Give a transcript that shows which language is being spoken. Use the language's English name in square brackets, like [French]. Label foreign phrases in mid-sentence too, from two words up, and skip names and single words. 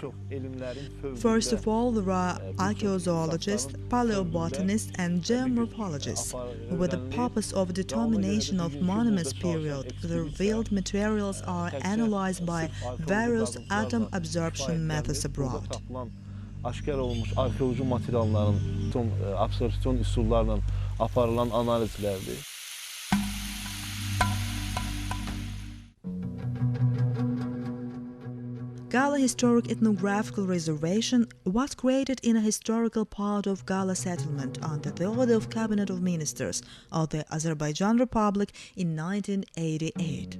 [English] First of all, there are archaeozoologists, paleobotanists and geomorphologists. With the purpose of determination of monuments period, the revealed materials are analyzed by various atom absorption methods abroad. [Azerbaijani] Aşkar olmuş arxeoloji materialların absorpsiyon üsullarla aparılan analizlərdir. [English] Gala Historic Ethnographical Reservation was created in a historical part of Gala settlement under the order of Cabinet of Ministers of the Azerbaijan Republic in 1988.